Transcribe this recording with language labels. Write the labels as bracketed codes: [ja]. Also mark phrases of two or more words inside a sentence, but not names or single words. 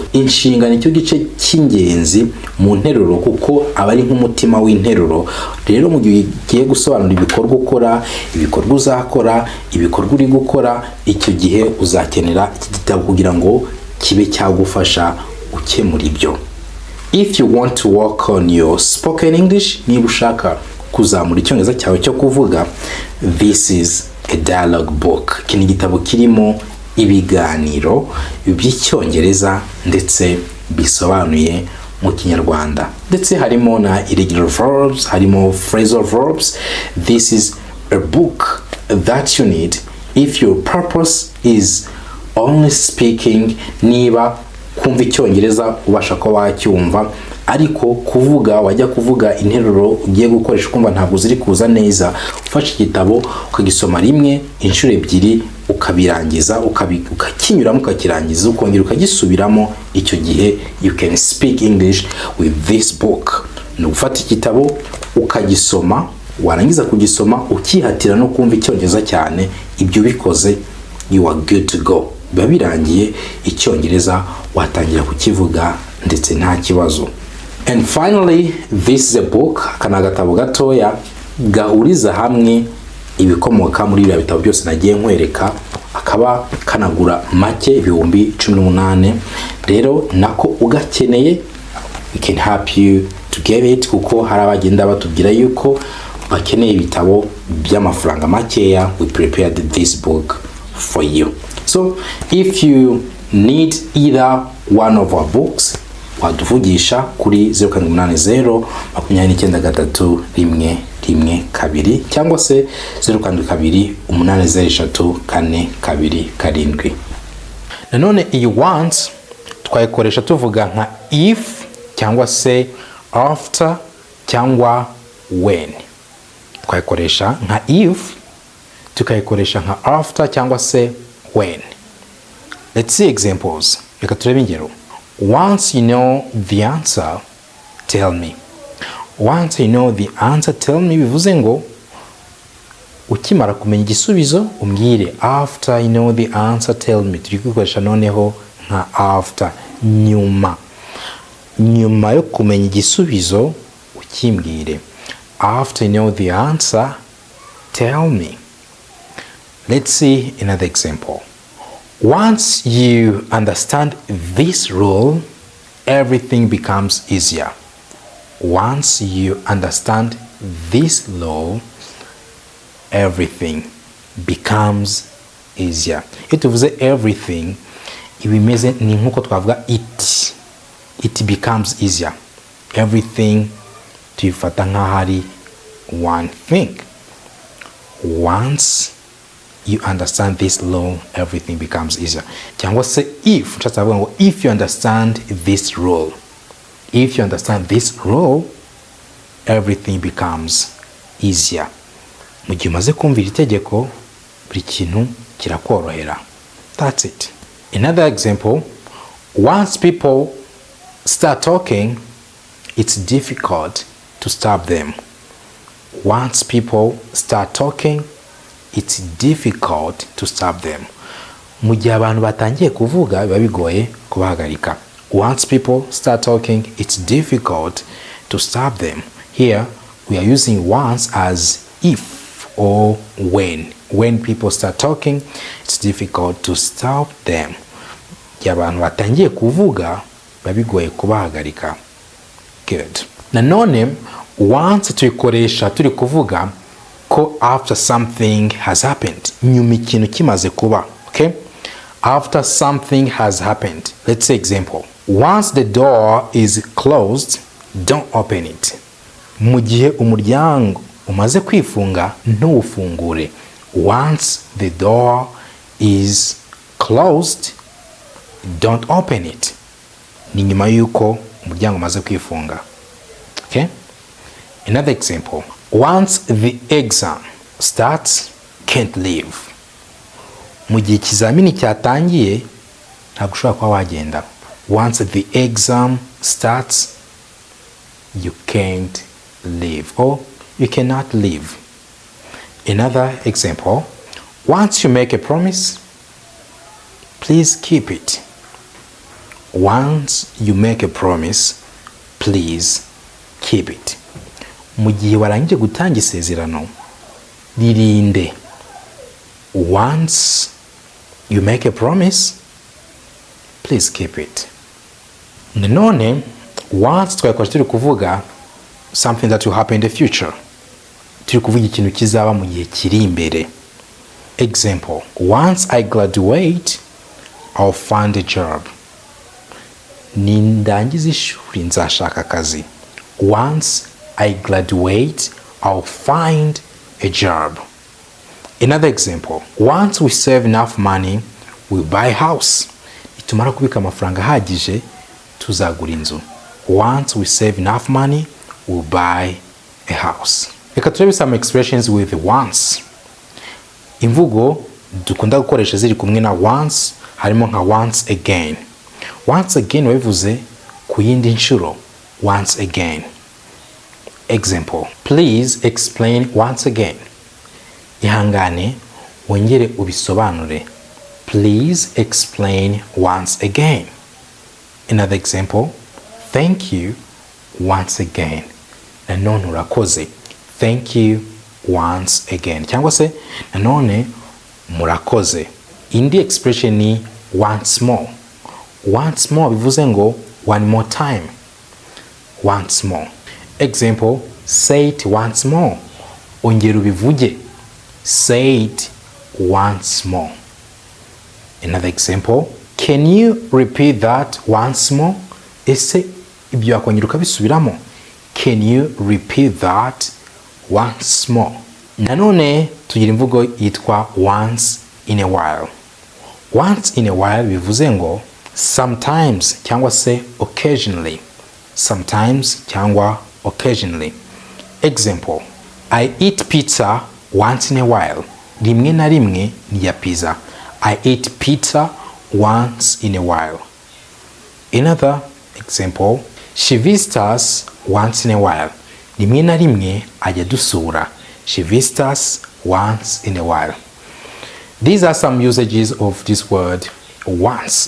[rw] Inshinga nicyo gice cy'ingenzi mu nteruro, kuko aba ari nk'umutima w'interuro. Rero mu gihe ugiye gusobanura ibikorwa ukora, ibikorwa uzakora, ibikorwa uri gukora, icyo gihe uzakenera iki gitabo kugira ngo kibe cyagufasha ukemura ibyo. [en] If you want to work on your spoken English, [rw] niba ushaka kuzamura icyongereza cyawe cyo kuvuga, [en] this is a dialogue book. [rw] Iki ni igitabo kirimo ibiganiro by'icyongereza ndetse bisobanuye mu Kinyarwanda. Ndetse harimo na [en] irregular verbs, [rw] harimo [en] phrasal verbs. This is a book that you need if your purpose is only speaking. [rw] Niba kumva icyongereza ubasha ko wacyumva, ariko kuvuga wajya kuvuga interuro ugiye gukoresha kumva ntabwo ziri kuza neza, ufashe igitabo ukagisoma rimwe, inshuro ebyiri, ukabirangiza, ukakinyuramo, ukakirangiza, ukongera ukagisubiramo. Icyo gihe [en] you can speak English with this book. [rw] Ni ugufata igitabo ukagisoma, warangiza kugisoma ukihatira no kumva icyongereza cyane. Ibyo bikoze, [en] you are good to go. [rw] Biba birangiye, icyongereza watangira kukivuga ndetse nta kibazo. [en] And finally, this is a book, [rw] kana gatabo gatoya gahuriza hamwe ibikomoka muri bya bitabo byose nagiye nkwereka, akaba kanagura make 18,000. Rero nako ugakeneye, [en] we can help you to get it, [rw] kuko hari abagenda batubwira yuko bakeneye ibitabo by'amafaranga makeya. [en] We prepared this book for you. So if you need either one of our books, [rw] waduvugisha kuri 0780 293112 cyangwa se 0728034227. Nanone iyi once twayikoresha tuvuga nka if cyangwa se after cyangwa when. Twayikoresha nka if, tukayikoresha nka after cyangwa se when. [en] Let's see examples. [rw] Reka turebe ingero. [en] Once you know the answer, tell me. Once you know the answer, tell me [rw] bivuze ngo ukimara kumenya igisubizo umbwire. [en] After you know the answer, tell me. [rw] Turi gukoresha noneho nka after, nyuma. Nyuma yo kumenya igisubizo ukimbwire. [en] After you know the answer, tell me. Let's see another example. Once you understand this rule, everything becomes easier. Once you understand this law, everything becomes easier. [rw] Iyo tuvuze everything ibimeze ni nkuko twavuga [en] it becomes easier. [rw] Everything tuyifata nk'ahari [en] one thing. Once you understand this law, everything becomes easier. [rw] Cyangwa se [en] if you understand this rule, if you understand this rule, everything becomes easier. [rw] Mu gihe umaze kumvira itegeko buri kintu kirakorohera. [en] That's it. Another example, once people start talking, it's difficult to stop them. Once people start talking, it's difficult to stop them. [rw] Mu gihe abantu batangiye kuvuga biba bigoye kubahagarika. [en] Once people start talking, it's difficult to stop them. Here we are using once as if or when. When people start talking, it's difficult to stop them. [rw] Gihe abantu batangiye kuvuga biba bigoye kubahagarika. [en] Good. Nanone once [rw] tuyikoresha turi kuvuga ko [en] after something has happened. [rw] Nyuma ikintu kimaze kuba. [en] Okay? After something has happened. Let's say example. Once the door is closed, don't open it. [rw] Mu gihe umuryango umaze kwifunga ntuwufungure. [en] Once the door is closed, don't open it. [rw] Ni nyuma yuko umuryango umaze kwifunga. [en] Okay? Another example. Once the exam starts, can't leave. [rw] Mu gihe ikizamini cyatangiye ntabwo ushobora kuba wagenda. [en] Once the exam starts, you can't leave or you cannot leave. Another example. Once you make a promise, please keep it. Once you make a promise, please keep it. [rw] Mu gihe warangije gutanga isezerano ririnde. [en] Once you make a promise, please keep it. Nanone once [rw] twayikoresha turi kuvuga [en] something that will happen in the future. [rw] Turi kuvuga ikintu kizaba mu gihe kiri imbere. [en] Example. Once I graduate, I'll find a job. [rw] Nindangiza ishuri nzashaka akazi. [en] Once I graduate, I'll find a job. Another example. Once we save enough money, we'll buy a house. [rw] Nitumara kubika amafaranga ahagije, tuzagura inzu. [en] Once we save enough money, we'll buy a house. [rw] Reka turebe [en] some expressions with once. [rw] Imvugo dukunda gukoresha ziri kumwe na once harimo nka [en] once again. Once again [rw] wabivuze ku yindi nshuro. [en] Once again. Example. Please explain once again. [rw] Ihangane wongere ubisobanure. [en] Please explain once again. Another example. Thank you once again. [rw] Nanone urakoze. [en] Thank you once again. [rw] Cyangwa se nanone murakoze. Indi expression ni [en] once more. Once more [rw] bivuze ngo [en] one more time. Once more. Example. Say it once more. [rw] Ongera ubivuge. [en] Say it once more. Another example. Can you repeat that once more? [rw] Ese ibyo yakongera ukabisubiramo. [en] Can you repeat that once more? [rw] Nanone tugira imvugo yitwa [en] once in a while. Once in a while [rw] bivuze ngo [en] sometimes [rw] cyangwa se [en] occasionally. Sometimes cyangwa occasionally. Example. I eat pizza once in a while. [rw] Rimwe na rimwe ni ya pizza. [en] I eat pizza once in a while. Another example. She visits us once in a while. [rw] Rimwe na rimwe ajya dusura. [en] She visits us once in a while. These are some usages of this word once.